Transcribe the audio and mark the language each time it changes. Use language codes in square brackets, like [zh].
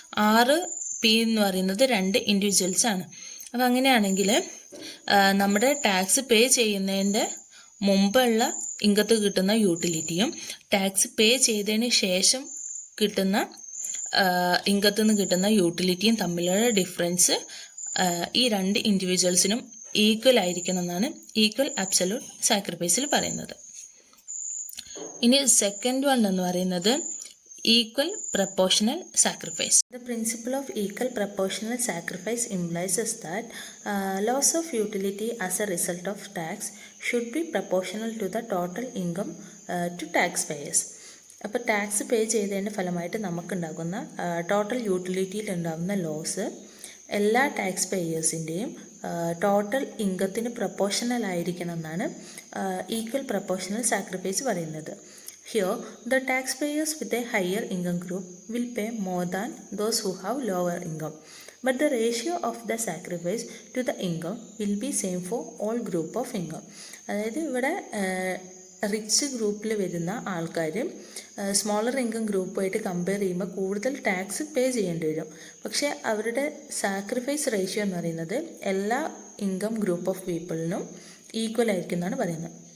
[ml] ആറ് പി എന്ന് പറയുന്നത് 2 ഇൻഡിവിജ്വൽസ് ആണ്. അപ്പം അങ്ങനെയാണെങ്കിൽ നമ്മുടെ ടാക്സ് പേ ചെയ്യുന്നതിൻ്റെ മുമ്പുള്ള ഇൻകത്ത് കിട്ടുന്ന യൂട്ടിലിറ്റിയും ടാക്സ് പേ ചെയ്തതിന് ശേഷം കിട്ടുന്ന ഇൻകത്ത് നിന്ന് കിട്ടുന്ന യൂട്ടിലിറ്റിയും തമ്മിലുള്ള ഡിഫറൻസ് ഈ 2 ഇൻഡിവിജ്വൽസിനും ഈക്വൽ ആയിരിക്കണം എന്നാണ് ഈക്വൽ അബ്സല്യൂട്ട് സാക്രിഫൈസിൽ പറയുന്നത്. ഇനി സെക്കൻഡ് വൺ എന്ന് പറയുന്നത് [en] equal proportional sacrifice. The principle of equal proportional sacrifice implies is that loss of utility as a result of tax should be proportional to the total income to taxpayers. [ml] അപ്പോൾ tax പേ ചെയ്തതിൻ്റെ ഫലമായിട്ട് നമുക്കുണ്ടാകുന്ന total യൂട്ടിലിറ്റിയിൽ ഉണ്ടാകുന്ന loss എല്ലാ tax പേയേഴ്സിൻ്റെയും total ഇൻകത്തിന് proportional ആയിരിക്കണം എന്നാണ് equal proportional sacrifice പറയുന്നത്. [en] Here, the taxpayers with a higher income group will pay more than those who have lower income. But the ratio of the sacrifice to the income will be same for all group of income. [ml] അതായത് ഇവിടെ rich ഗ്രൂപ്പിൽ വരുന്ന ആൾക്കാർ smaller income ഗ്രൂപ്പുമായിട്ട് compare ചെയ്യുമ്പോൾ കൂടുതൽ tax പേ ചെയ്യേണ്ടി വരും. പക്ഷേ അവരുടെ സാക്രിഫൈസ് റേഷ്യോ എന്ന് പറയുന്നത് എല്ലാ ഇൻകം ഗ്രൂപ്പ് ഓഫ് പീപ്പിളിനും ഈക്വൽ ആയിരിക്കും എന്നാണ് പറയുന്നത്.